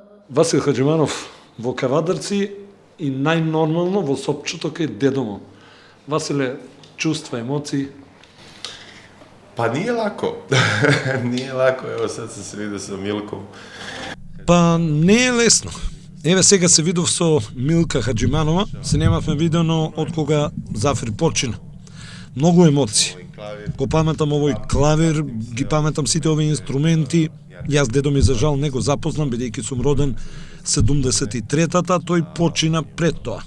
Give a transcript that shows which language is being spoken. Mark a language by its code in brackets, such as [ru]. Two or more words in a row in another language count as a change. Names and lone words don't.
[mk] Васил Хаџиманов во Кавадарци и најнормално во сопчето кај дедо му. Василе, чувства, емоции? [sr] Па nije lako. Nije lako, evo sad sam se vidio sa Milkom. [mk] Па не е лесно. Еве сега се видов со Милка Хаџиманова, се немавме видено од кога Зафир почина. Многу емоции. Го паметам овој клавир, ги паметам сите овие инструменти. Јас дедо ми за жал не го запознам, бидејќи сум роден 73-та, тој почина пред тоа.